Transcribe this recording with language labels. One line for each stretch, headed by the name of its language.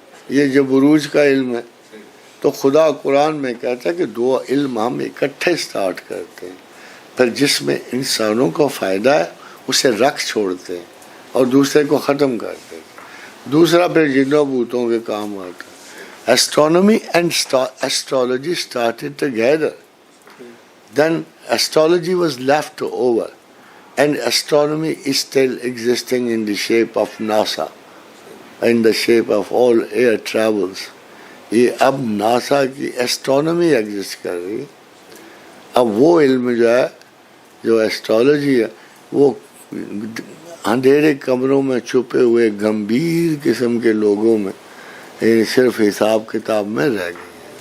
Urdu: یہ جو بروج کا علم ہے تو خدا قرآن میں کہتا ہے کہ 2 علم ہم اکٹھے سٹارٹ کرتے ہیں، پھر جس میں انسانوں کو فائدہ ہے اسے رکھ چھوڑتے ہیں اور دوسرے کو ختم کرتے ہیں. دوسرا پھر جنوں بوتوں کے کام آتا ہے.
English: Astronomy and astrology started together. Then astrology was left over, and astronomy is still existing in the shape of NASA, in the shape of all air travels.
Urdu: یہ اب ناسا کی ایسٹرونومی ایگزسٹ کر رہی ہے. اب وہ علم جو ہے جو ایسٹرولوجی ہے وہ اندھیرے کمروں میں چھپے ہوئے گمبھیر قسم کے لوگوں میں صرف حساب کتاب میں رہ گئی ہے.